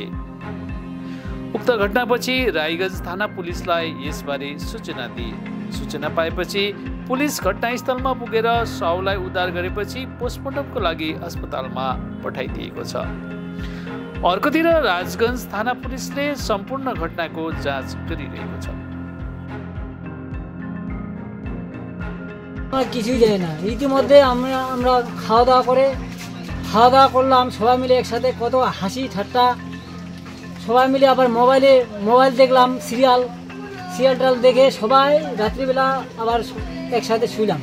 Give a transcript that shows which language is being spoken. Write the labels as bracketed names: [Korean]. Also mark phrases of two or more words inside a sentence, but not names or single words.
[Nepali] उक्त घटनापछि रायगञ्ज थाना पुलिसलाई यसबारे सूचना दिए। सूचना पाएपछि पुलिस घटनास्थलमा पुगेर शवलाई उद्धार गरेपछि पोस्टमार्टमको लागि अस्पतालमा पठाइदिएको छ। अर्कोतिर राजगञ्ज थाना पुलिसले सम्पूर्ण घटनाको जाँच गरिरहेको छ। [Bangla] কিছুই যায় না। ইতিমধ্যে আমরা খাওয়া দাওয়া করলাম সবাই মিলে একসাথে, কত হাসি ঠাট্টা সবাই মিলে। আবার মোবাইল দেখলাম, সিরিয়াল দেখে সবাই রাত্রিবেলা আবার একসাথে শুইলাম।